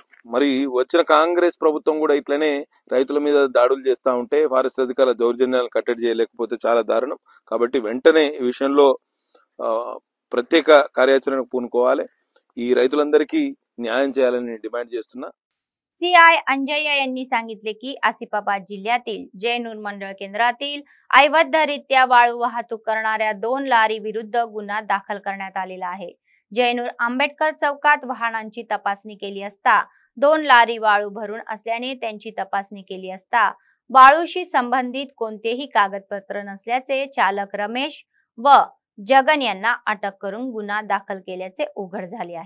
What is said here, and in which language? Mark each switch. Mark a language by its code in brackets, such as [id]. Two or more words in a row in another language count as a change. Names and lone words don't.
[te] మరి వచ్చిన కాంగ్రెస్ ప్రభుత్వం కూడా ఇట్లనే రైతుల మీద దాడులు చేస్తూ ఉంటే ఫారెస్ట్ అధికారుల దౌర్జన్యాలను కట్టడి చేయలేకపోతే చాలా దారుణం। కాబట్టి వెంటనే ఈ విషయంలో ప్రత్యేక కార్యాచరణకు పూనుకోవాలి। ఈ రైతులందరికీ न्याय చేయాలని डिमांड చేస్తున్నా। [mr] सीआय अंजय्य यांनी सांगितले की आसिफाबाद जिल्ह्यातील जयनूर मंडळ केंद्रातील अवैधरित्या वाळू वाहतूक करणाऱ्या 2 लारी विरुद्ध गुन्हा दाखल करण्यात आलेला आहे। जयनूर आंबेडकर चौकात वाहनांची तपासणी केली असता 2 लारी वाळू भरून असल्याने त्यांची तपासणी केली असता वाळूशी संबंधित कोणतेही कागदपत्र नसल्याचे चालक रमेश व जगन यांना अटक करून गुन्हा दाखल केल्याचे उघड झाले आहे।